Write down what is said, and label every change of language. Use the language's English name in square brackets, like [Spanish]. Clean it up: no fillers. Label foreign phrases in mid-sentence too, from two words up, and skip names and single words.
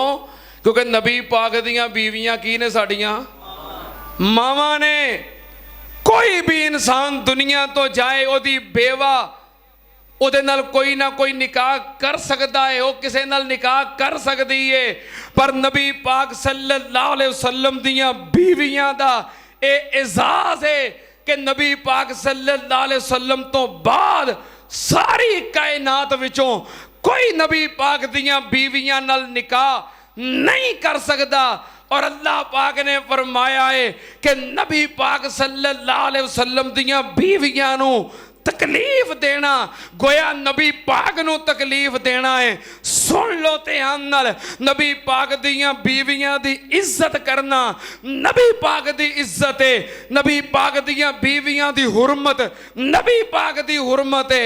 [Punjabi] کیونکہ نبی پاک دیاں بیویاں کی نے? ساڈیاں ماواں نے. کوئی بھی انسان دنیا توں جائے اودی بیوہ اودے نال کوئی نہ کوئی نکاح کر سکدا ہے، او کسے نال نکاح کر سکدی ہے، پر نبی پاک صلی اللہ علیہ وسلم دیاں بیویاں دا اے اعزاز ہے کہ نبی پاک صلی اللہ علیہ وسلم توں بعد ساری کائنات وچوں کوئی نبی پاک دیاں بیویاں نال نکاح نہیں کر سکدا. اور اللہ پاک نے فرمایا ہے کہ نبی پاک صلی اللہ علیہ وسلم دیاں بیویاں نوں تکلیف دینا گویا نبی پاک نوں تکلیف دینا ہے. سن لو دھیان نال، نبی پاک دیاں بیویاں دی عزت کرنا نبی پاک دی عزت ہے، نبی پاک دیاں بیویاں دی حرمت نبی پاک دی حرمت ہے.